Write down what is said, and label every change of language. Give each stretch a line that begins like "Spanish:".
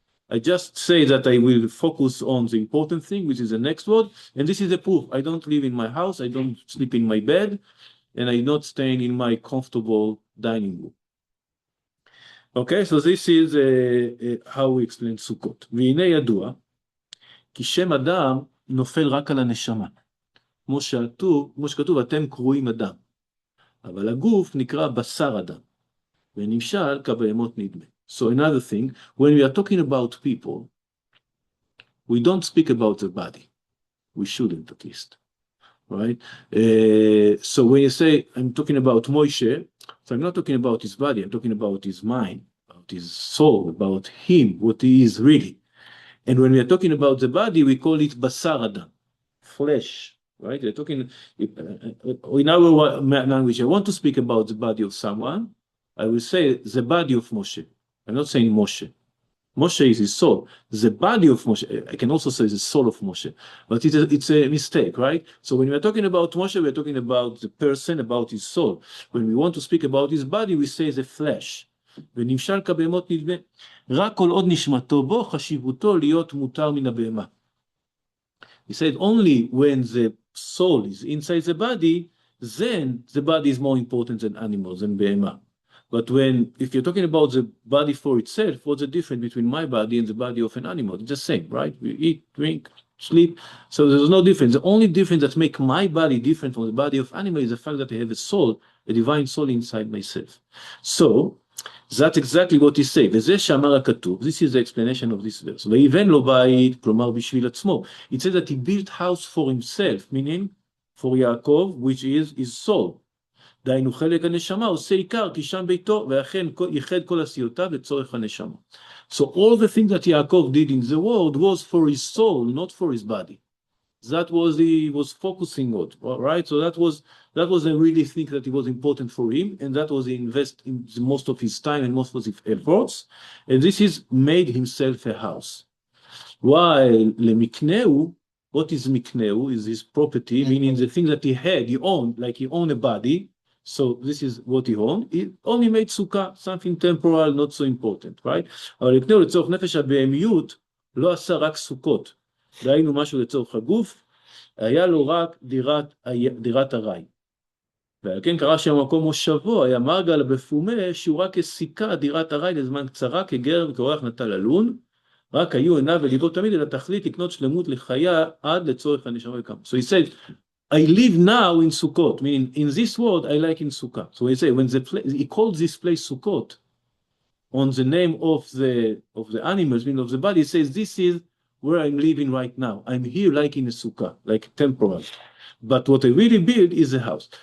English: I just say that I will focus on the important thing, which is the next world, and this is the proof. I don't live in my house, I don't sleep in my bed, and I'm not staying in my comfortable dining room. Okay, so this is how we explain Sukkot.
Hebrew: והנה ידוע, כי שם אדם נופל רק על הנשמה. כמו שכתוב, אתם קרויים אדם. אבל הגוף נקרא בשר אדם. ונמשל כבהמות נדמה.
English: So another thing, when we are talking about people, we don't speak about the body. We shouldn't, at least. right? So when you say I'm talking about Moshe, so I'm not talking about his body, I'm talking about his mind, about his soul, about him, what he is really. And when we are talking about the body, we call it basar adam, flesh, right? We're talking in our language. I want to speak about the body of someone. I will say the body of Moshe. I'm not saying Moshe. Moshe is his soul. The body of Moshe, I can also say the soul of Moshe, but it's a mistake, right? So when we're talking about Moshe, we're talking about the person, about his soul. When we want to speak about his body, we say the flesh.
Hebrew: ונמשל כבהמות נדמה, רק כל עוד נשמתו בו, חשיבותו להיות מותר מן הבהמה.
English: He said only when the soul is inside the body, then the body is more important than animals, than בהמה. But if you're talking about the body for itself, what's the difference between my body and the body of an animal? It's the same, right? We eat, drink, sleep. So there's no difference. The only difference that makes my body different from the body of animal is the fact that I have a soul, a divine soul inside myself. So that's exactly what he says.
Hebrew: וזה שאמר הכתוב,
English: this is the explanation of this verse.
Hebrew: ויבן לו בית, כלומר בשביל עצמו.
English: It says that he built house for himself, meaning for Yaakov, which is his soul.
Hebrew: דהיינו חלק הנשמה עושה עיקר כי שם ביתו ואכן ייחד כל עשיותיו לצורך הנשמה.
English: So all the things that Yaakov did in the world was for his soul, not for his body. That was he was focusing on, right? So that was a really thing that it was important for him, and that was he invest in most of his time and most of his efforts, and this is made himself a house. While למקנהו, what is מקנהו? Is his property, meaning the thing that he had, he owned, like he owned a body. So this is what he owned. He only made Suka, something temporal, not so important, right?
Hebrew: אבל לקנהו לצורך נפש הבהמיות לא עשה רק סוכות. דהיינו משהו לצורך הגוף, היה לו רק דירת ארעי. ועל כן קרא שהמקום מושבו היה מרגל בפומה, שהוא רק הסיכה דירת ארעי לזמן קצרה, כגר וכאורח נטע ללון, רק היו עיניו וליבו תמיד אל התכלית לקנות שלמות לחיה עד לצורך הנשמה וקם.
English: So he said, I live now in Sukkot, meaning in this world I like in Sukkah. So he said, he called this place Sukkot on the name of the animals, meaning of the body, he says, this is where I'm living right now. I'm here like in a sukkah, like temporal. But what I really build is a house.